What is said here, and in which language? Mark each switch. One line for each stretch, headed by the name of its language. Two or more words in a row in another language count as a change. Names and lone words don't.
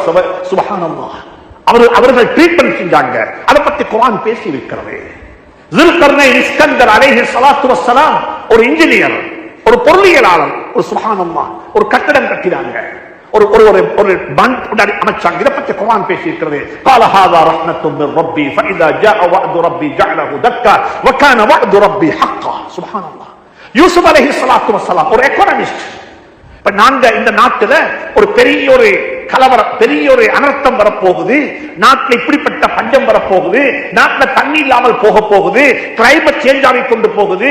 Tamil: சுப்ஹானல்லாஹ். அவர்கள் ட்ரீட்மெண்ட் செஞ்சாங்க. அதை பத்தி குர்ஆன் பேசி இருக்கிறது. ஸுல்கர்னைன் இஸ்கந்தர்
Arabic: عليه الصلاة والسلام
Tamil: ஒரு இன்ஜினியர், ஒரு பொருளியலாளர், ஒரு சுப்ஹானல்லாஹ், ஒரு கட்டடம் கட்டினாங்க, ஒரு பண்ட் அமைச்சாங்க. இதை பத்தி குர்ஆன் பேசி இருக்கிறது.
Arabic: قال هذا رحمة من ربي فإذا جاء وعد ربي جعله دكا وكان وعد ربي حقا.
Tamil: சுப்ஹானல்லாஹ். யூசுப்
Arabic: عليه الصلاة والسلام
Tamil: ஒரு எகனாமிஸ்ட். நாங்க இந்த நாட்டுல ஒரு பெரிய ஒரு கலவரம், பெரிய ஒரு அனர்த்தம் வரப்போகுது, நாட்டில் இப்படிப்பட்ட பஞ்சம் வரப்போகுது, நாட்டில் தண்ணி இல்லாமல் போக போகுது,
English: climate change
Tamil: ஆகி கொண்டு போகுது.